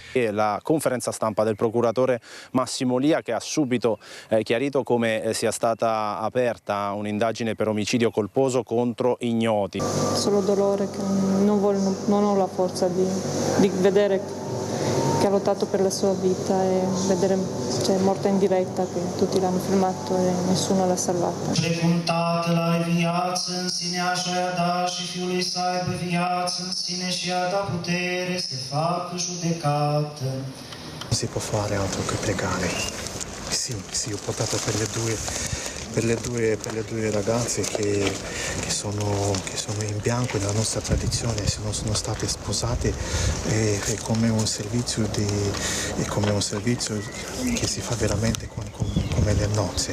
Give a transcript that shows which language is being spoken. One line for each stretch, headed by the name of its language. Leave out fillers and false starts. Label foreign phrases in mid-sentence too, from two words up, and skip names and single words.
Italian: E la conferenza stampa del procuratore Massimo Lia, che ha subito chiarito come sia stata aperta un'indagine per omicidio colposo contro ignoti. Solo dolore, che non ho la forza di vedere che ha lottato per la sua vita e vedere morta in diretta, che tutti l'hanno filmato e nessuno l'ha salvata.
Romanian: Precum Tatăl are viață în sine, așa i-a dat și Fiului să aibă viață în sine și i-a dat putere să facă judecată.
Italian: Non si può fare altro che pregare. Sì, ho portato per le due ragazze che sono in bianco nella nostra tradizione, sono state sposate è come un servizio che si fa veramente come le nozze.